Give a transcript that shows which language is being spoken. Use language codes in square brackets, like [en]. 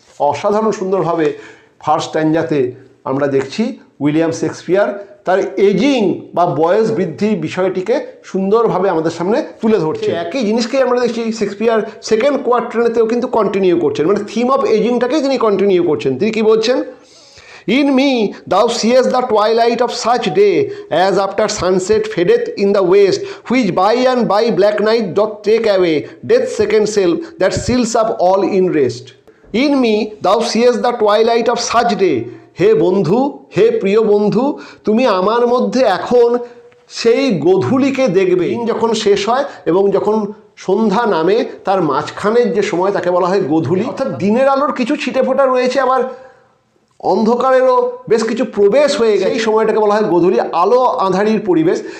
[bn] অসাধারণ সুন্দরভাবে ফার্স্ট স্ট্যাঞ্জাতে আমরা দেখছি উইলিয়াম শেক্সপিয়ার তার এজিং বা বয়স বৃদ্ধির বিষয়টিকে সুন্দরভাবে আমাদের সামনে তুলে ধরছে। একই জিনিসকেই আমরা দেখছি শেক্সপিয়ার সেকেন্ড কোয়ার্ট্রেনেতেও কিন্তু কন্টিনিউ করছেন, মানে থিম অফ এজিংটাকেই তিনি কন্টিনিউ করছেন। তিনি কি বলছেন? [en] In me thou seest the twilight of such day as after sunset fadeth in the west, which by and by black night doth take away death's second self that seals up all in rest. In me thou seest the twilight of such day. [bn] হে বন্ধু, হে প্রিয় বন্ধু, তুমি আমার মধ্যে এখন সেই গোধূলিকে দেখবে। দিন যখন শেষ হয় এবং যখন সন্ধ্যা নামে তার মাঝখানের যে সময় তাকে বলা হয় গোধূলি। অর্থাৎ দিনের আলোর কিছু ছিটেফোঁটা রয়েছে, আবার অন্ধকারেরও বেশ কিছু প্রবেশ হয়ে গেছে, এই সময়টাকে বলা হয় গোধূলি, আলো আঁধারির পরিবেশ।